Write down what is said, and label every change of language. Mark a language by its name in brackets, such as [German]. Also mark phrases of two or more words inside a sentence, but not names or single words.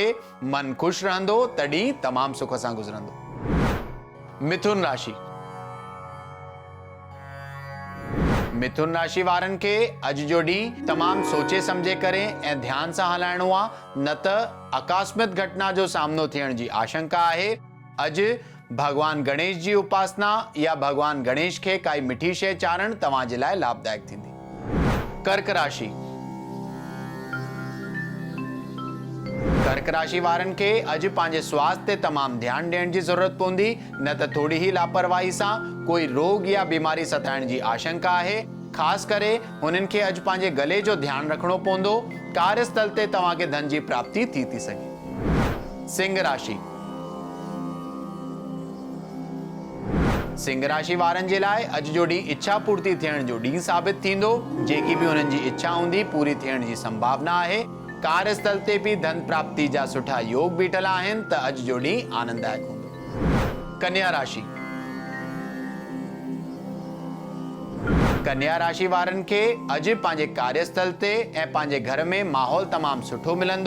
[Sindhi] मन खुश रहंदो, तॾहिं तमामु सुख सां गुज़रंदो। मिथुन राशि। मिथुन राशि वारनि खे अॼु जो ॾींहुं तमामु सोचे समझे करे ऐं ध्यान सां हलाइणो आहे, न त आकस्मिक घटना जो सामनो थियण जी आशंका आहे। अॼु भगवान गणेश जी उपासना या भगवान गणेश खे काई मिठी शइ चाढ़ण तव्हां जे लाइ लाभदायक थींदी। कर्क राशि। कर्क राशि वारनि खे अॼु पंहिंजे स्वास्थ्य ते तमामु ध्यानु ॾियण जी ज़रूरत पवंदी, न त थोड़ी ही लापरवाही सां कोई रोग या बीमारी सताइण जी आशंका आहे। ख़ासि करे हुननि खे अॼु पंहिंजे गले जो ध्यानु रखणो पवंदो। कार्यस्थल ते तव्हांखे धन जी प्राप्ति थी सघे। सिंह राशि। सिंह राशि वारनि जे लाइ अॼु जो ॾींहुं इच्छा पूर्ति थियण जो ॾींहुं साबित थींदो। जेकी भी हुननि जी इच्छा हूंदी पूरी थियण जी संभावना आहे। कार्यस्थल ते भी धन प्राप्ति जा सुठा योग बीठल आहिनि, त अॼु जो ॾींहुं आनंददायक हूंदो। कन्या राशि। कन्या राशि वारनि खे अॼु पंहिंजे कार्यस्थल ते ऐं पंहिंजे घर में माहौल तमामु सुठो मिलंदो।